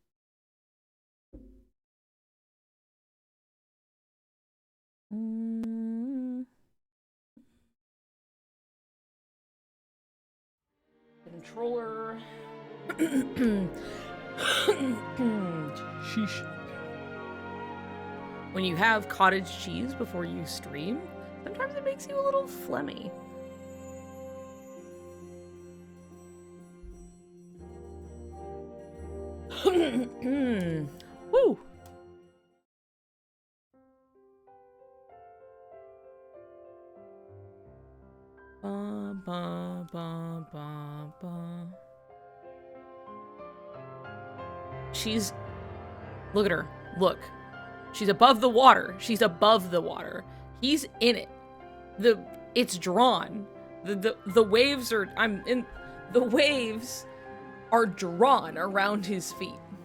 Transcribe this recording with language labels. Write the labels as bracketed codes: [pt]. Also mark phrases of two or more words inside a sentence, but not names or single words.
[en] Controller. Sheesh. When you have cottage cheese before you stream, sometimes it makes you a little phlegmy. Woo! Ba, ba, ba, ba, ba. She's... Look at her. Look. She's above the water. She's above the water. He's in it. It's drawn. The waves are... The waves are drawn around his feet.